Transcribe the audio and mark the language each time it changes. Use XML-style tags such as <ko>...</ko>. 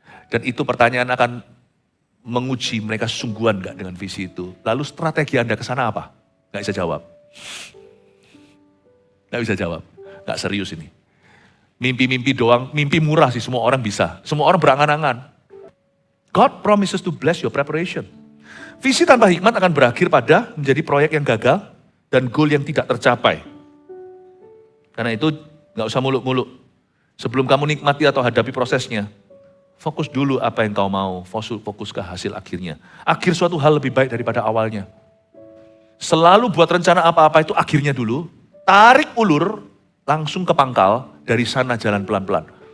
<id>Dan itu pertanyaan akan menguji mereka sungguhan gak dengan visi itu. Lalu strategi Anda ke sana apa? Gak bisa jawab. Gak bisa jawab. Gak serius ini. Mimpi-mimpi doang, mimpi murah sih semua orang bisa. Semua orang berangan-angan.</id> <en>God promises to bless your preparation.</en> <id>Visi tanpa hikmat akan berakhir pada menjadi proyek yang gagal dan goal yang tidak tercapai. Karena itu gak usah muluk-muluk. Sebelum kamu nikmati atau hadapi prosesnya, fokus dulu apa yang kau mau, fokus ke hasil akhirnya. Akhir suatu hal lebih baik daripada awalnya. Selalu buat rencana apa-apa itu akhirnya dulu, tarik ulur, langsung ke pangkal, dari sana jalan pelan-pelan.</id>